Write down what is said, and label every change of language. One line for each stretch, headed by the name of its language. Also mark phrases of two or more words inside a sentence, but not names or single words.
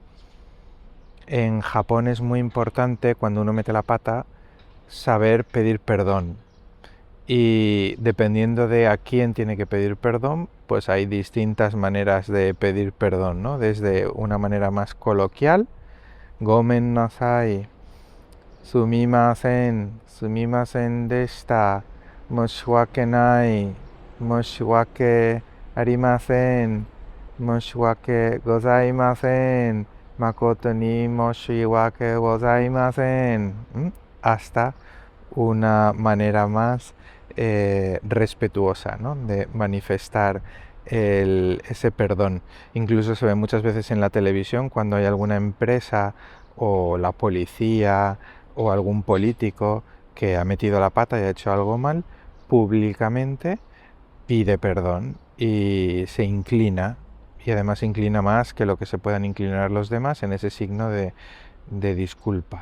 Spanish: En Japón es muy importante, cuando uno mete la pata, saber pedir perdón. Y dependiendo de a quién tiene que pedir perdón, pues hay distintas maneras de pedir perdón, ¿no? Desde una manera más coloquial,
Japanese: ごめんなさい、すみませんでした、申し訳ない、申し訳ありません、申し訳ございません、誠に申し訳ございません,
Spanish: hasta una manera más respetuosa, ¿no? De manifestar ese perdón. Incluso se ve muchas veces en la televisión cuando hay alguna empresa o la policía o algún político que ha metido la pata y ha hecho algo mal, públicamente pide perdón y se inclina, y además se inclina más que lo que se puedan inclinar los demás en ese signo de disculpa.